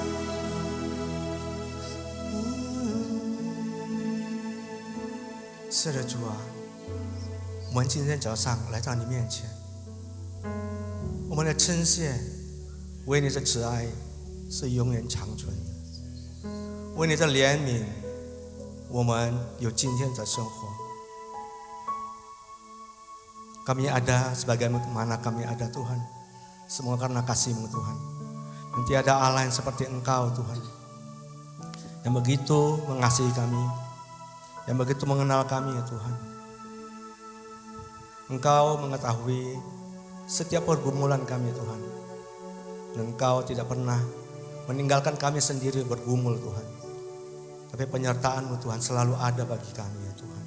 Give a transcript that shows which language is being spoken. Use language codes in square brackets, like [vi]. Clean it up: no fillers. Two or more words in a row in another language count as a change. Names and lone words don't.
[zh] 是的，主啊，我们今天早上来到你面前，我们的称谢，为你的慈爱是永远长存的，为你的怜悯，我们有今天的生活。 [id] Kami ada sebagaimana kami ada Tuhan, semua karena kasih-Mu Tuhan. Dan tiada Allah yang seperti Engkau Tuhan, yang begitu mengasihi kami, yang begitu mengenal kami ya Tuhan. Engkau mengetahui setiap pergumulan kami Tuhan, dan Engkau tidak pernah meninggalkan kami sendiri bergumul Tuhan, tapi penyertaan-Mu Tuhan selalu ada bagi kami ya Tuhan.